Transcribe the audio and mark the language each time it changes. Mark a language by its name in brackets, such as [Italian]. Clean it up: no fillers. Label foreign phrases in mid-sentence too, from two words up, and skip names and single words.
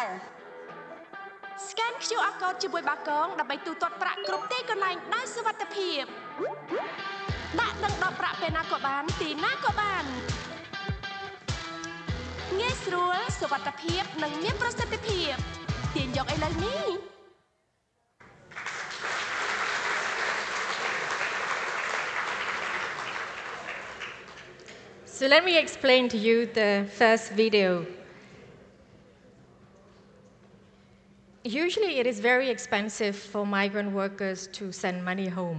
[English] Scan QR code [Khmer] ជាមួយបាកងដើម្បីទូទាត់ប្រាក់គ្រប់ទីកន្លែងដោយសុវត្ថិភាពដាក់ដឹងដកប្រាក់ពេលណាក៏បានទីណាក៏បានងាយស្រួលសុវត្ថិភាពនិងមានប្រសិទ្ធភាពទាញយកឥឡូវនេះ [English] So let me explain to you the first video. Usually it is very expensive for migrant workers to send money home.